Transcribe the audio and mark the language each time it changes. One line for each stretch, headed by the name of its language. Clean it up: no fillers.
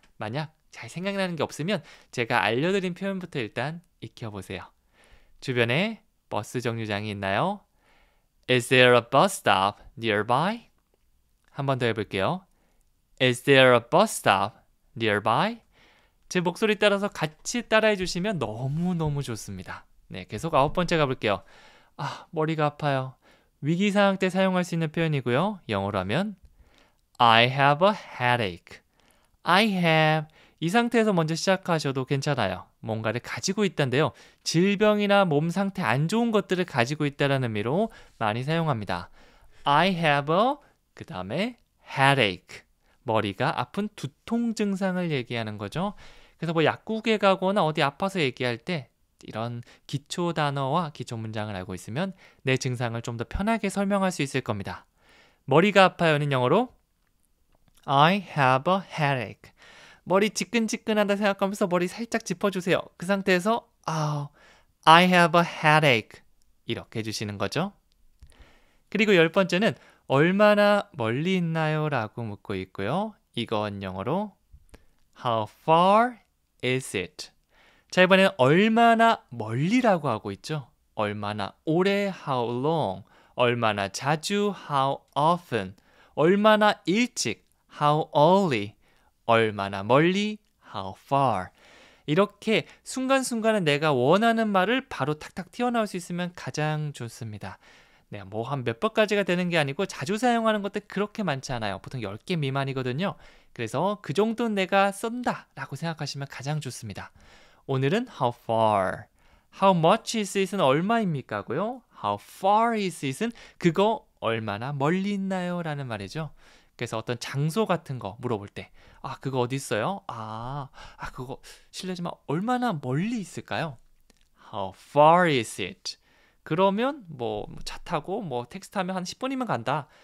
Korean: 만약 잘 생각나는 게 없으면 제가 알려드린 표현부터 일단 익혀보세요. 주변에 버스 정류장이 있나요?
English: Is there a bus stop nearby?
Korean: 한 번 더 해볼게요.
English: Is there a bus stop nearby?
Korean: 제 목소리 따라서 같이 따라해 주시면 너무너무 좋습니다. 네, 계속 9번째 가볼게요. 머리가 아파요. 위기 상황 때 사용할 수 있는 표현이고요. 영어로 하면
English: I have a headache. I have.
Korean: 이 상태에서 먼저 시작하셔도 괜찮아요. 뭔가를 가지고 있다인데요. 질병이나 몸 상태 안 좋은 것들을 가지고 있다는 의미로 많이 사용합니다.
English: I have a
Korean: 그 다음에
English: headache.
Korean: 머리가 아픈 두통 증상을 얘기하는 거죠. 그래서 뭐 약국에 가거나 어디 아파서 얘기할 때 이런 기초 단어와 기초 문장을 알고 있으면 내 증상을 좀 더 편하게 설명할 수 있을 겁니다. 머리가 아파요는 영어로
English: I have a headache.
Korean: 머리 지끈지끈하다 생각하면서 머리 살짝 짚어주세요. 그 상태에서
English: I have a headache.
Korean: 이렇게 해주시는 거죠. 그리고 10번째는 얼마나 멀리 있나요? 라고 묻고 있고요. 이건 영어로
English: How far is it?
Korean: 자, 이번에는 얼마나 멀리라고 하고 있죠. 얼마나 오래 how long, 얼마나 자주 how often, 얼마나 일찍 how early, 얼마나 멀리 how far. 이렇게 순간순간에 내가 원하는 말을 바로 탁탁 튀어나올 수 있으면 가장 좋습니다. 네, 뭐 한 몇 번까지가 되는 게 아니고 자주 사용하는 것들 그렇게 많지 않아요. 보통 10개 미만이거든요. 그래서 그 정도는 내가 쓴다 라고 생각하시면 가장 좋습니다. 오늘은
English: how far, how much is it은
Korean: 얼마입니까? 고요.
English: how far is it
Korean: 은 그거 얼마나 멀리 있나요? 라는 말이죠. 그래서 어떤 장소 같은 거 물어볼 때 그거 어디 있어요? 그거 실례지만 얼마나 멀리 있을까요?
English: How far is it?
Korean: 그러면 뭐 차 타고 뭐 택시 타면 한 10분이면 간다.